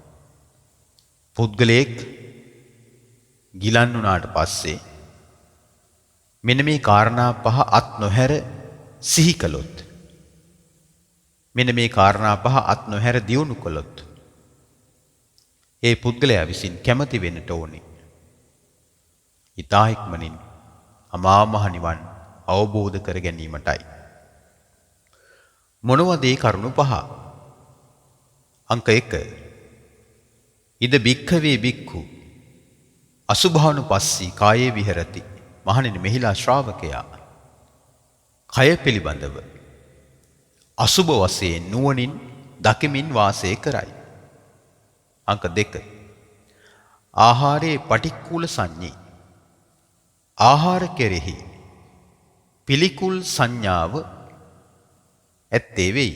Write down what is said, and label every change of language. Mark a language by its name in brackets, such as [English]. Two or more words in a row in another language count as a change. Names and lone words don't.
[Sinhala] පුද්ගලයෙක් ගිලන් වුණාට පස්සේ මෙන්න මේ කාරණා පහ අත් නොහැර සිහි කළොත්, මෙන්න මේ කාරණා පහ අත් නොහැර දියුණු කළොත් ඒ පුද්ගලයා විසින් කැමති වෙන්නට ඕනේ ඊතා ඉක්මනින් අමා මහ නිවන් අවබෝධ කර ගැනීමටයි. මොනවද ඒ කරුණු පහ? අංක 1. [Pali] ඉද භික්ඛවේ භික්ඛු අසුභානුපස්සී කායේ විහෙරති. [Sinhala] මහණෙනි, මෙහිලා ශ්‍රාවකයා කය පිළිබඳව අසුභ වශයෙන් නුවණින් දකිමින් වාසය කරයි. [Pali] අංක 2. ආහාරේ පටික්කුල සංඤී. [Sinhala] ආහාර කෙරෙහි පිළිකුල් සංඥාව ඇත්තේ වෙයි.